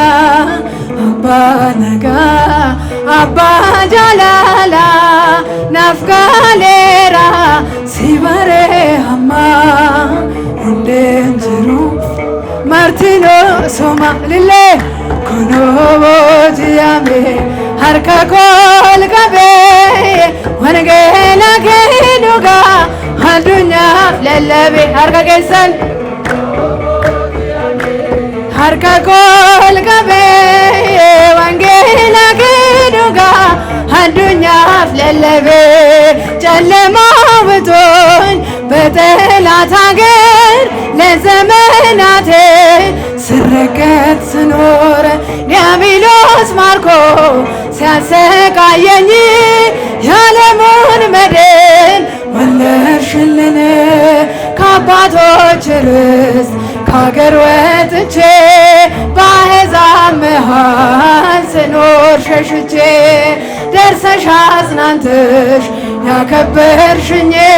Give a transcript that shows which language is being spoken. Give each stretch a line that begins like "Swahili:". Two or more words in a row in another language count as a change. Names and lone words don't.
Oromo: abbaa nagaa abbaa jaalala naaf gaaleera si baree ammaa hundeen jiru martinoo soma lillee kunoo booji'ame harka koo ol qabee wangeela kee dhugaa addunyaaf lallabe harka keessan harka koo ol qabee wangeela kee dhugaa addunyaaf lallabe
Amharic: ጨለማው ብቶኝ በጠላት አገር ለዘመናቴ ስረገጥ ስኖር ዲያብሎስ ማርኮ ሲያሰቃየኝ የዓለሙን መድን ወለድሽልን ከአባቶች ርስት ከአገር ወጥቼ በአሕዛብ መሃል ስኖር ሸሽቼ ደርሰሽ አጽናንተሽ ያከበርሽኝ